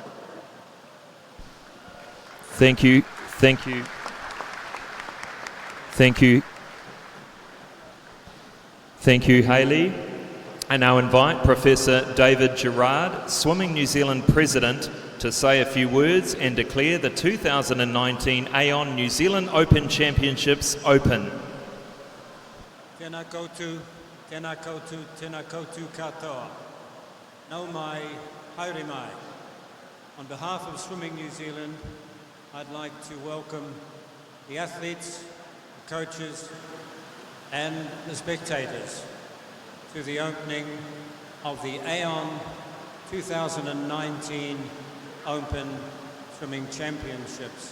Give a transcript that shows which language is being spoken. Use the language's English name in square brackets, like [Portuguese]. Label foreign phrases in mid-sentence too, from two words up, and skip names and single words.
[English] Thank you, thank you, thank you. Thank you, Hayley. I now invite Professor David Gerard, Swimming New Zealand President, to say a few words and declare the 2019 Aon New Zealand Open Championships open. [Māori] Tēnā koutou, tēnā koutou, tēnā koutou katoa. Nau mai, haere mai. [English] On behalf of Swimming New Zealand, I'd like to welcome the athletes, the coaches, and the spectators to the opening of the Aon 2019 Open Swimming Championships.